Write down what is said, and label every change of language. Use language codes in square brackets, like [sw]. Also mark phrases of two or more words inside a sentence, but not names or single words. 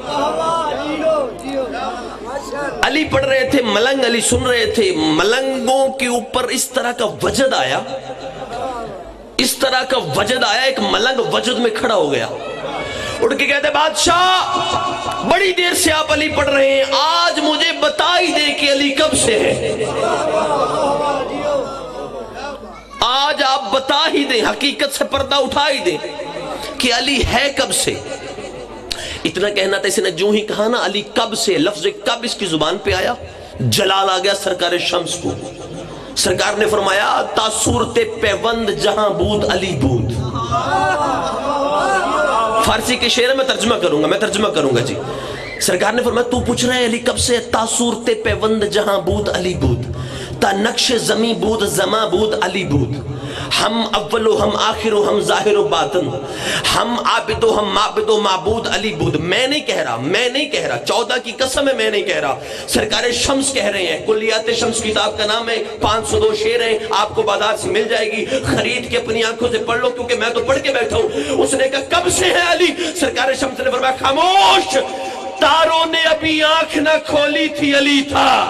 [ur] علی پڑھ رہے تھے، ملنگ علی سن رہے تھے، ملنگوں کے اوپر اس طرح کا وجد آیا، اس طرح کا وجد آیا، ایک ملنگ وجد میں کھڑا ہو گیا، اٹھ کے کہتے بادشاہ بڑی دیر سے آپ علی پڑھ رہے ہیں، آج مجھے بتا ہی دے کہ علی کب سے ہے، آج آپ بتا ہی دیں، حقیقت سے پردہ اٹھا ہی دیں کہ علی ہے کب سے۔ اتنا کہنا تھا، اس نے جو ہی کہا نا علی کب سے، لفظ کب اس کی زبان پہ آیا، جلال آ گیا سرکار شمس کو۔ سرکار نے فرمایا [fa] تا صورت پیوند جہاں بود علی بود۔ [ur] فارسی کے شعر میں ترجمہ کروں گا جی۔ سرکار نے فرمایا تو پوچھ رہے ہیں علی کب سے، [fa] تا صورت پیوند جہاں بود علی بود، تا نقش زمیں بود زماں بود علی بود، ہم اول و ہم آخر و ہم ظاہر و باطن، ہم عابد و ہم معبد و معبود علی بود۔ [ur] میں نہیں کہہ رہا، 14 کی قسم ہے، میں نہیں کہہ رہا، سرکار شمس کہہ رہے ہیں۔ کلیات شمس کتاب کا نام ہے، 502 شعر ہیں، آپ کو بازار سے مل جائے گی، خرید کے اپنی آنکھوں سے پڑھ لو، کیونکہ میں تو پڑھ کے بیٹھا ہوں۔ اس نے کہا کب سے ہے علی؟ سرکار شمس نے فرمایا خاموش، تاروں نے ابھی آنکھ نہ کھولی تھی علی تھا۔